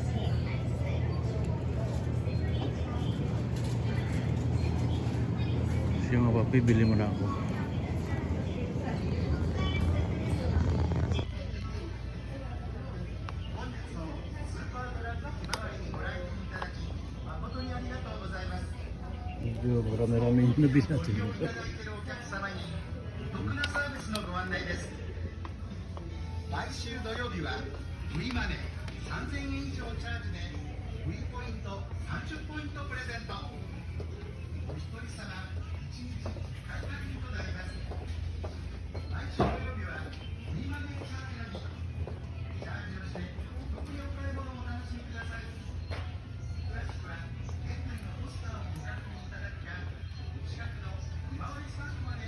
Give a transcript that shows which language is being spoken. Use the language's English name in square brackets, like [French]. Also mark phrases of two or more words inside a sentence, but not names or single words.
[Filipino] Siya nga papi, bili mo na ako. Marami-rami yung nabis natin. [Japanese] 来週土曜日は V マネー3000円以上チャージで V ポイント30ポイントプレゼントお一人様1日買い取りとなります来週土曜日は V マネーチャージの日チャージをしてお得にお買い物をお楽しみください詳しくは店内のポスターをご確認いただくかお近くの今治スタンドまで